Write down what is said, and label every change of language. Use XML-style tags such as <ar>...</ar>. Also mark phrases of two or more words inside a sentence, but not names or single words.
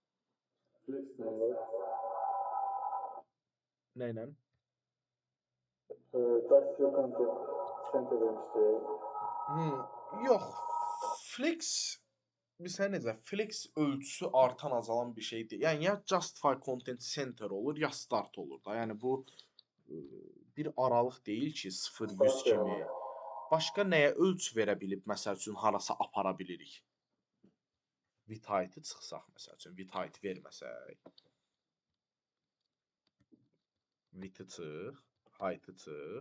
<az>Nə ilə? Yox. Flex bilirsən necə? Flex ölçüsü artan, azalan bir şey deyil. Yəni ya</az> <en>justify content center</en> <az>olur, ya start olur da. Yəni bu bir aralıq deyil ki, 0-100 kimi. Başqa nəyə ölçü verə bilib, məsəl üçün, harasa apara bilirik?</az> <en>Width height-ı</en> <az>çıxsaq, məsəl üçün,</az> <en>width height</en> <az>verməsək. Width-ı çıx, height-ı çıx.</az>